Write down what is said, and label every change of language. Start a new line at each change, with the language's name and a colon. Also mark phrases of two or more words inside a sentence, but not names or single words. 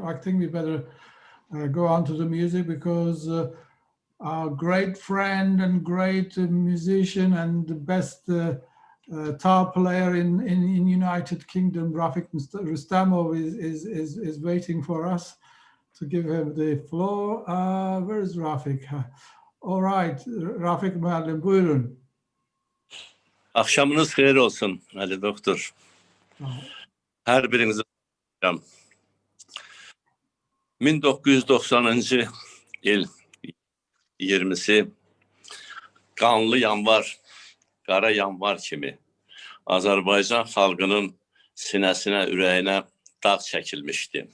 English: I think we better go on to the music, because our great friend and great musician and the best tar player in United Kingdom, Rafik Rustamov, is waiting for us to give him the floor. Where is Rafik? All right,
Azerbaijani: Rafik Müəllim, buyurun. Akşamınız xeyir olsun Ali Doktor. Her birinize selam. 1990-cı il 20'si qanlı yanvar, qara yanvar kimi Azərbaycan xalqının sinəsinə, ürəyinə dağ çəkilmişdi.